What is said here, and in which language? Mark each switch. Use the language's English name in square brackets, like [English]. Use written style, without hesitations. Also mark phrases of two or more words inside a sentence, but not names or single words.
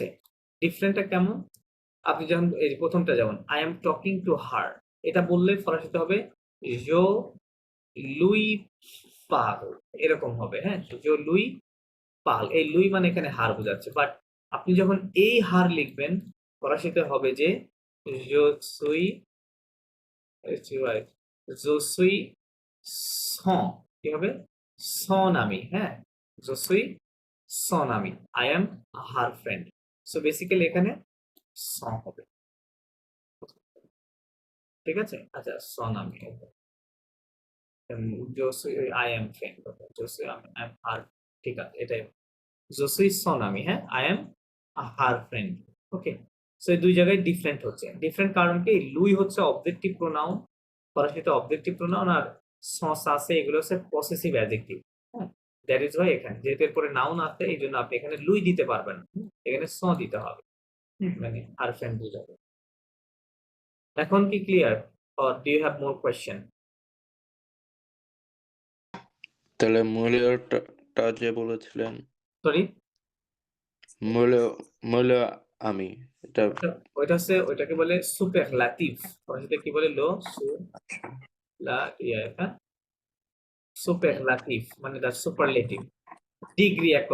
[Bangla] ডিফারেন্টটা কেমন? আপনি যেমন এই যে প্রথমটা, যেমন [English] I am talking to her, [Bangla] এটা বললে ফরাসিতে হবে [French] je lui parle, [Bangla] এরকম হবে, হ্যাঁ, [French] je lui parle, [Bangla] এই লুই মানে এখানে হার বোঝাচ্ছে, বাট আপনি যখন এই হার লিখবেন ফরাসিতে হবে যে [French] je suis je suis son [Bangla] কি হবে [French] son ami হ্যাঁ je suis son ami [English] I am her friend so basically [Bangla] এখানে son হবে ঠিক আছে আচ্ছা [French] son ami je suis [English] I am friend [French] je suis [English] I am her [Bangla] ঠিক আছে এটাই [French] je suis son ami হ্যাঁ [English] I am her friend [Bangla] ওকে সো এই দুই জায়গায় ডিফারেন্ট হচ্ছে ডিফারেন্ট কারণ কি লুই হচ্ছে [English] objective pronoun [Bangla] ফরাসিতে [English] objective pronoun [Bangla] আর সস আছে এগুলো হচ্ছে [English] possessive adjective [Bangla] হ্যাঁ [English] that is why [Bangla] এখানে যেহেতু এরপরে নাউন আছে এই জন্য আপনি এখানে লুই দিতে পারবেন না এখানে স দিতে হবে মানে আর ফ্রেন্ড বুঝাবে এখন কি ক্লিয়ার [English] or do you have more question [Bangla] তাহলে মূল্যটা যে বলেছিলেন সরি মূল্য মূল্য আমি এটা ওইটা হচ্ছে ওইটাকে বলে সুপারলাটিভ ফরাসিতে কি বলে [French] le superlatif [Bangla] মানে [English] the superlative degree [Bangla] এক